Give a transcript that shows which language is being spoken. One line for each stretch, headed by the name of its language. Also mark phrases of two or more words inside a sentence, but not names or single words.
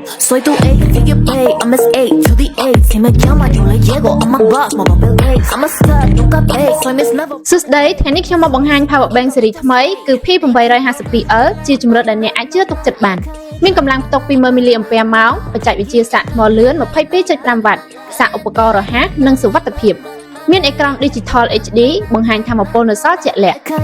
Spanish: Soy tu A,
English: you get paid. I'm Miss A to the A.
Spanish: Si me llama, yo le llego.
English: I'm a boss, my Bill Gates. I'm a stud, nunca pay. Soy Miss Never.
Khmer: សួស្តីថ្ងៃនេះខ្ញុំមកបង្ហាញ Power Bank ស៊េរីថ្មីគឺ P852L ជាជម្រើសដែលអ្នកអាចជឿទុកចិត្តបានមានកម្លាំងផ្ទុក 20,000 mAh បច្ចេកវិទ្យាសាកថ្មលឿន 22.5 វ៉ាត់សាកឧបករណ៍រហ័សនិងសុវត្ថិភាពមានអេក្រង់ Digital HD បង្ហាញថាមពលនៅសល់ជាក់លាក់